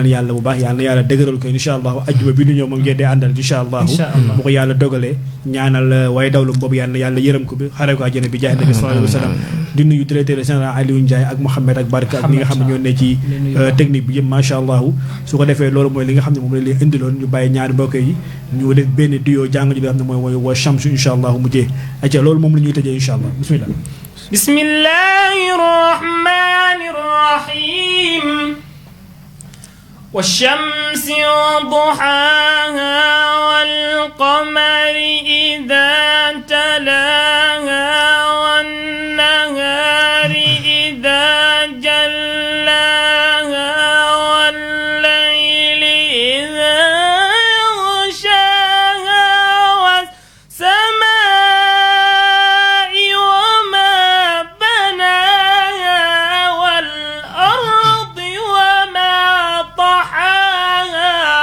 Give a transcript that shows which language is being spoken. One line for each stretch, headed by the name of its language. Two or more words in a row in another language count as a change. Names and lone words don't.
Wolof: yàlla bu baax yàlla na yàlla dëgëral ko
Arabic: إن شاء الله
Wolof: ajjuma bi ñu ñëw moom ngeen di àndal
Arabic: إن شاء الله
Wolof: bu ko yàlla dogalee ñaanal waaye dawlu boobu yàlla yërëm ko bi xare ko àjjana bi jaay nabi
Arabic: صلى الله عليه وسلم
Wolof: di nuyu
French: directeur général
Wolof: Aliou Ndiaye ak Mouhamed ak Barka ak ñi nga xam ne ñoo ne ci technique bi yëpp
Arabic: ما شاء الله
Wolof: su ko defee loolu mooy li nga xam ne moom la leen indiloon ñu bàyyi ñaari mbokk yi ñu def benn duo jàng ji li nga xam ne mooy wa Shamsu
Arabic: إن شاء الله
Wolof: mujjee acca loolu moom la ñuy tëjee
Arabic: إن شاء الله
Wolof: bismillah
Arabic: بسم الله الرحمن الرحيم والشمس وضحاها والقمر إذا تلاها والنهار إذا جلاها والليل إذا يغشاها والسماء والأرض وما طحاها